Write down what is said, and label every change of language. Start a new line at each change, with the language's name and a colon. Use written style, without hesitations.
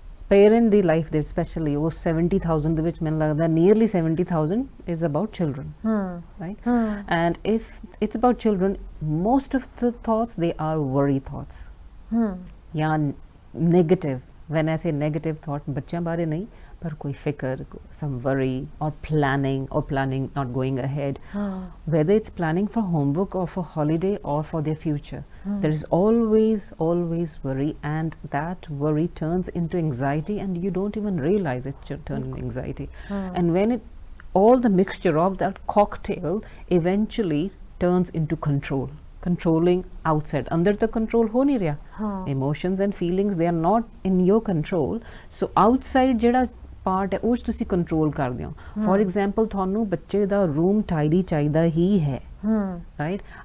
Punjabi: Parent ਦੀ life ਦੇ especially ਉਹ 70,000 ਦੇ ਵਿੱਚ ਮੈਨੂੰ ਲੱਗਦਾ
English: nearly 70,000 is about children, right? And if it's about children, most of the thoughts, they are worry thoughts. Yeah, negative. When I say negative thought,
Punjabi: ਬੱਚਿਆਂ ਬਾਰੇ ਨਹੀਂ, ਪਰ ਕੋਈ ਫਿਕਰ,
English: some worry or planning not going ahead, whether it's planning for homework or for holiday or for their future, there is always worry, and that worry turns into anxiety and you don't even realize it's turning anxiety. And when all the mixture of that cocktail eventually turns into controlling outside, under the control
Punjabi: ho nahi raha,
English: emotions and feelings, they are not in your control, so outside
Punjabi: jehda part ਹੈ ਉਹ 'ਚ ਤੁਸੀਂ control ਕਰਦੇ ਹੋ। For example ਤੁਹਾਨੂੰ ਬੱਚੇ ਦਾ room tidy ਚਾਹੀਦਾ ਹੀ ਹੈ, right?